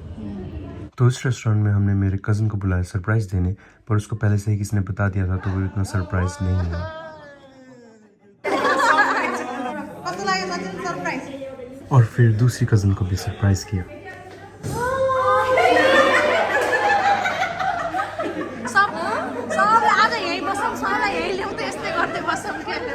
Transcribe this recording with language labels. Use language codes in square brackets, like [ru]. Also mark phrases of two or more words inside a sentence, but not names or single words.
[hi] तो इस रेस्टोरेंट में हमने मेरे कज़न को बुलाया सरप्राइज़ देने पर उसको पहले से ही किसी ने बता दिया था तो वो इतना सरप्राइज नहीं हुआ और फिर दूसरी कज़न को भी सरप्राइज किया [ne] सब आज यही बसौँ सबलाई यही ल्याउँ त यस्तै गर्दै बसौँ के